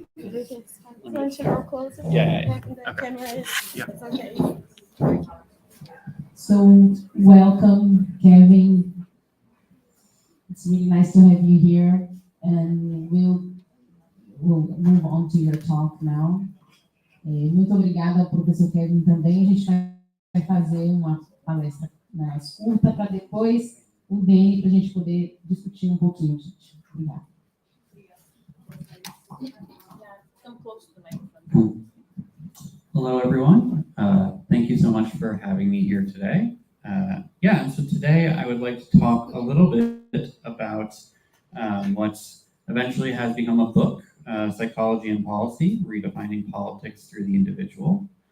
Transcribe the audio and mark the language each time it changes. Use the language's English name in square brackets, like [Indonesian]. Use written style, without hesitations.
[English] Everything's fine. So I should go closer. Yeah. The Okay. camera is. Yeah. It's okay. So, welcome, Kevin. It's really nice to have you here, and we'll move on to your talk now. [Portuguese] Muito obrigada, professor Kevin, também. A gente vai fazer uma palestra mais curta para depois o Dani, para a gente poder discutir um pouquinho, gente. Obrigada. [English] Come close to the microphone. Hello, everyone. Thank you so much for having me here today. And so today I would like to talk a little bit about what eventually has become a book, Psychology and Policy, Redefining Politics Through the Individual.